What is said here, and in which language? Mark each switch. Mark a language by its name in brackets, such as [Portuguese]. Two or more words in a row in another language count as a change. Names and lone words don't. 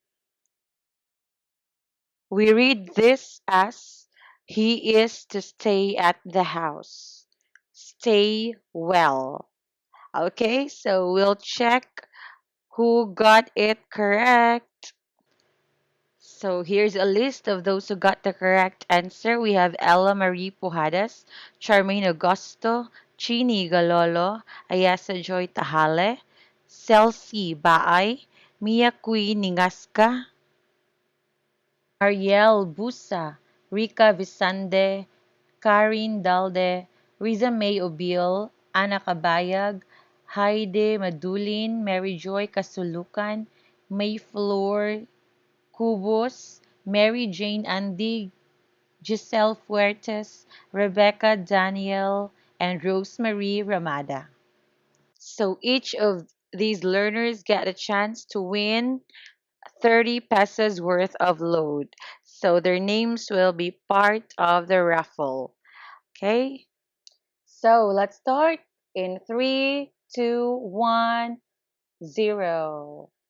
[English] We read this as, he is to stay at the house. Stay well. Okay, so we'll check who got it correct. So here's a list of those who got the correct answer. We have Ella Marie Pujadas, Charmaine Augusto, Chini Galolo, Ayasa Joy Tahale, Celsi Baay, Mia Kui Ningasca, Ariel Busa, Rika Visande, Karin Dalde, Riza May Obil, Ana Kabayag, Heide Madulin, Mary Joy Kasulukan, May Flor Cubos, Mary Jane Andig, Giselle Fuertes, Rebecca Daniel, and Rosemary Ramada. So each of these learners get a chance to win 30 pesos worth of load. So their names will be part of the raffle. Okay? So let's start in 3, 2, 1, 0.